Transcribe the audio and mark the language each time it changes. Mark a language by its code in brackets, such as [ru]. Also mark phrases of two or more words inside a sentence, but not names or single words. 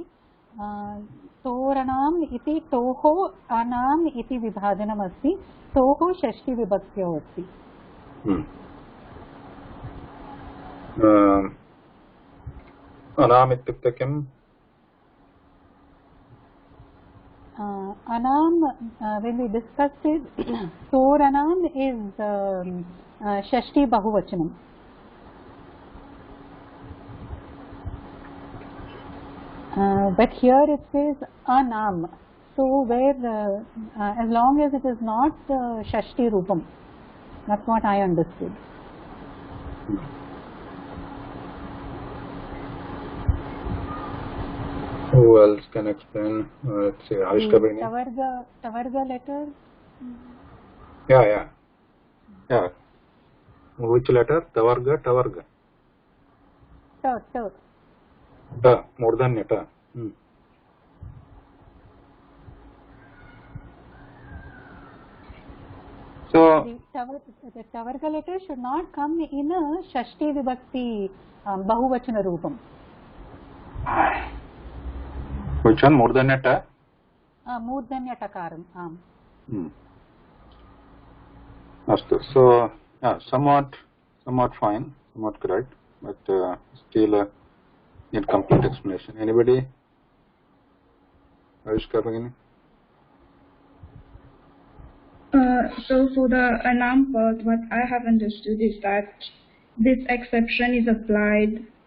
[sa] तोरणाम् इति तोः अनाम् इति विभाजनम् अस्ति. तोः षष्ठी विभक्त्यौ अस्ति. अनाम् इत्युक्ते किम्? [en] Anam, when we discussed it, Toranam is [sa] Shashti Bahuvachanam. [en] But here it says Anam. So where, as long as it is not [sa] Shashti Rupam, [en] that's what I understood. Who else can explain? Let's say Avishka Bhagini. Tavarga letter? Yeah. Which letter? Tavarga. [sa] Ta. Murdhanya ta. [en] So the Tavarga letter should not come in a [sa] Shashti Vibhakti Bahuvachana Rupam. [en] Which one? [sa] Murdhanya ta? Murdhanya takaram. Astu. [en] So somewhat fine, somewhat correct, but still incomplete explanation. Anybody? Avishka Bhagini? So for the Anam part, what I have understood is that this exception is applied